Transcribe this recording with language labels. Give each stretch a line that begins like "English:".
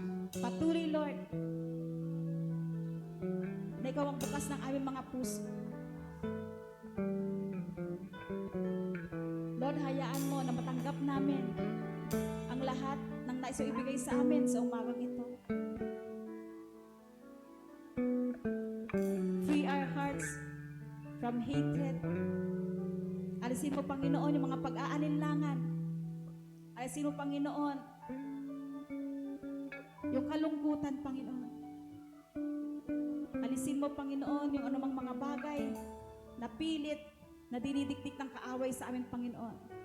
Filipino: Patuloy, Lord, na ikaw ang bukas ng aming mga puso. Lord, hayaan mo na matanggap namin ang lahat ng nais mo ibigay sa amin sa umagang ito.
English: Free our hearts from hatred.
Filipino: Alisin mo, Panginoon, yung mga pag-aalinlangan. Alisin mo, Panginoon, yung kalungkutan, Panginoon. Alisin mo, Panginoon, yung anumang mga bagay na pilit, na dinidiktik ng kaaway sa aming Panginoon.